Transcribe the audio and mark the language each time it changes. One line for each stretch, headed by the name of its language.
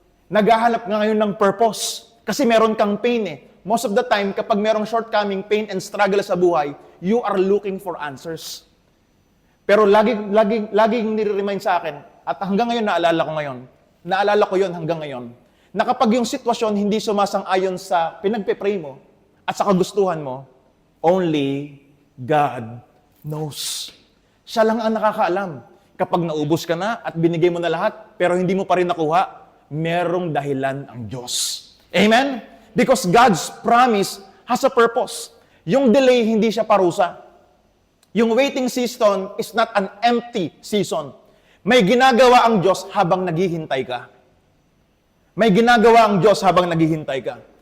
Filipino: Naghahanap ka ngayon ng purpose. Kasi meron kang pain eh.
English: Most of the time,
Filipino: kapag merong
English: shortcoming, pain, and struggle
Filipino: sa buhay,
English: you are looking for answers.
Filipino: Pero laging nire-remind sa akin, at hanggang ngayon naalala ko yun hanggang ngayon, na kapag yung sitwasyon hindi sumasang-ayon sa pinagpe-pray mo, at sa kagustuhan mo,
English: only God knows.
Filipino: Siya lang ang nakakaalam. Kapag naubos ka na at binigay mo na lahat, pero hindi mo pa rin nakuha, merong dahilan ang Diyos. Amen?
English: Because God's promise has a purpose.
Filipino: Yung delay, hindi siya parusa.
English: Yung waiting season is not an empty season.
Filipino: May ginagawa ang Diyos habang naghihintay ka. May ginagawa ang Diyos habang naghihintay ka.